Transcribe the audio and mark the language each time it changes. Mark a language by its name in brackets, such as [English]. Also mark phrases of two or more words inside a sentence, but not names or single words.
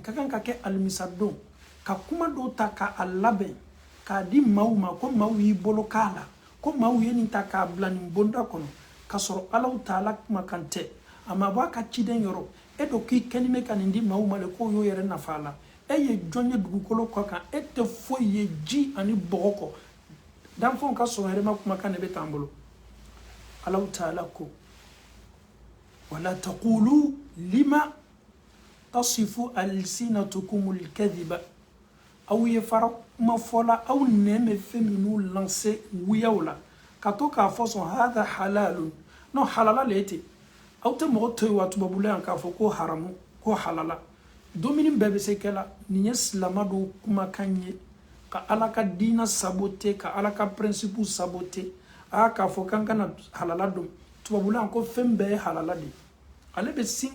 [Bambara] ka kan ka kɛ alimisa don ka kuma dɔw ta k'a labɛn k'a di maaw ma ko maaw y'i bolo k'a la ko maaw ye nin ta k'a bila nin bonda kɔnɔ ka sɔrɔ Alahu Taala kumakan tɛ a ma bɔ a ka ciden yɔrɔ e dɔ k'i kɛlen bɛ ka nin di maaw ma le k'o y'o yɛrɛ nafa a la e ye jɔn ye dugukolo kɔ kan e tɛ foyi ye ji ani bɔgɔ kɔ danfɛnw ka sɔrɔ hɛrɛma kumakan de bɛ t'an bolo Alahu Taala ko [Arabic] ولا تقولوا لما تصف ألسنتكم الكذب [Bambara] aw ye fara kuma fɔla aw nɛn bɛ fɛn minnu lanse wuyaw la ka to k'a fɔ sɔn [Arabic] هذا حلال [Bambara] non halala le tɛ aw tɛ mɔgɔ to yen wa tubabula yan k'a fɔ ko haramu ko halala domini bɛɛ bɛ se kɛla nin ye silama dɔw kumakan ye ka ala ka diina sabote ka ala ka principe sabote k'a fɔ k'an kana halala dɔn tubabula yan ko fɛn bɛɛ ye halala de ale bɛ sin